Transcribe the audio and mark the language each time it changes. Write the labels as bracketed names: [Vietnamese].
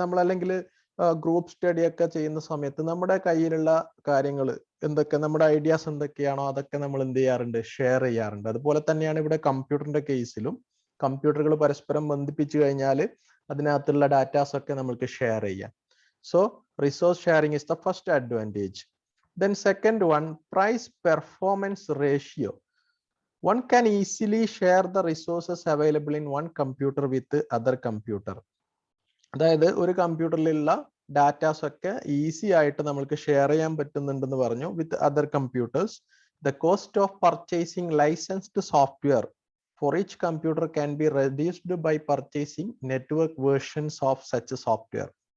[Malayalam] നമ്മൾ അല്ലെങ്കിൽ group study ഒക്കെ ചെയ്യുന്ന സമയത്ത് നമ്മുടെ കയ്യിലുള്ള കാര്യങ്ങൾ എന്തൊക്കെ, നമ്മുടെ ഐഡിയാസ് എന്തൊക്കെയാണോ അതൊക്കെ നമ്മൾ എന്ത് ചെയ്യാറുണ്ട്? ഷെയർ ചെയ്യാറുണ്ട്. അതുപോലെ തന്നെയാണ് ഇവിടെ കമ്പ്യൂട്ടറിന്റെ കേസിലും. കമ്പ്യൂട്ടറുകൾ പരസ്പരം ബന്ധിപ്പിച്ചു കഴിഞ്ഞാൽ അതിനകത്തുള്ള ഡാറ്റാസ് ഒക്കെ നമുക്ക് ഷെയർ ചെയ്യാം. [English] So resource sharing is the first advantage. Then second one, price performance ratio. One can easily share the resources available in one computer with other computer. [Malayalam] അതായത് ഒരു കമ്പ്യൂട്ടറിലുള്ള ഡാറ്റാസ് ഒക്കെ ഈസി ആയിട്ട് നമുക്ക് ഷെയർ ചെയ്യാൻ പറ്റുന്നുണ്ടെന്ന് പറഞ്ഞു. [English] With other computers, the cost of purchasing licensed software for each computer can be reduced by purchasing network versions of such software.